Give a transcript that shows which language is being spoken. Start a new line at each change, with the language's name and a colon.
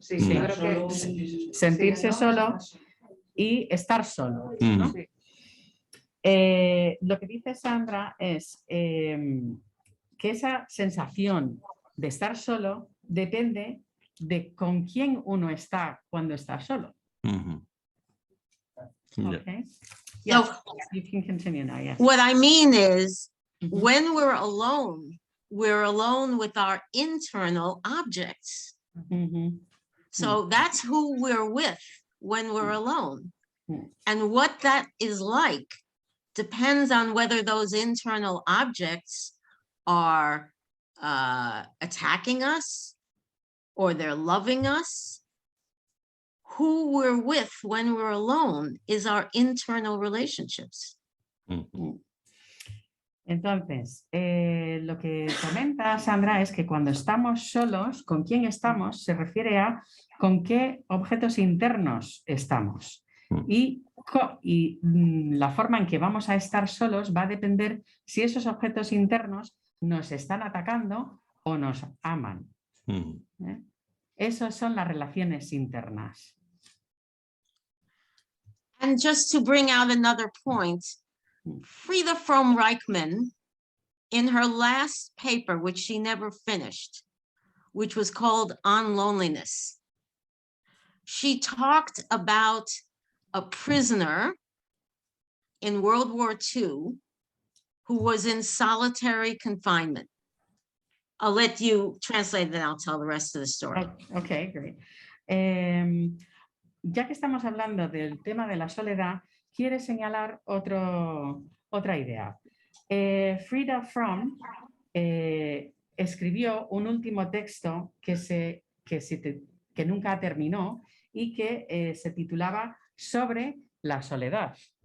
Spanish: Sí, sí, yo creo que sentirse solo y estar solo, ¿no? Lo que dice Sandra es que esa sensación de estar solo depende de con quién uno está cuando está solo.
English: Okay. Yes, you can continue now. Yes. what I mean is, Mhm. when we're alone with our internal objects. Mhm. So that's who we're with when we're alone. Mm. And what that is like depends on whether those internal objects are attacking us or they're loving us. Who we're with when we're alone is our internal relationships.
Spanish: Entonces, lo que comenta Sandra es que cuando estamos solos, ¿con quién estamos? Se refiere a con qué objetos internos estamos. Y la forma en que vamos a estar solos va a depender si esos objetos internos nos están atacando o nos aman. Esas son las relaciones internas.
English: And just to bring out another point, Frieda Fromm-Reichmann, in her last paper, which she never finished, which was called On Loneliness, she talked about a prisoner in World War II who was in solitary confinement. I'll let you translate it and I'll tell the rest of the story. Okay, great.
Spanish: Ya que estamos hablando del tema de la soledad, quiere señalar otra idea. Frieda Fromm escribió un último texto que nunca terminó y que se titulaba Sobre la soledad.